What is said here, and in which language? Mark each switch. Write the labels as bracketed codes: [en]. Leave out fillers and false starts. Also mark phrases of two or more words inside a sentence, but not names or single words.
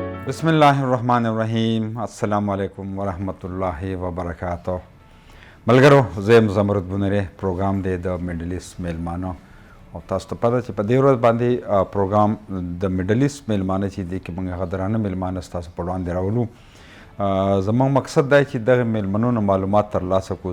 [ar] بسم اللہ الرحمن الرحیم. السلام علیکم ورحمۃ اللہ وبرکاتہ. [ps] ملګرو زه زمرد بنری پروګرام دی د [en] Middle East [ps] میلمانو او تاسو ته پته چې په دې ورځ باندې پروګرام د [en] Middle East [ps] میلمانه چې دی کې موږ هغه درانه میلمانه ستاسو په وړاندې راولو. زموږ مقصد دی چې دغه میلمنو نه معلومات ترلاسه کړو.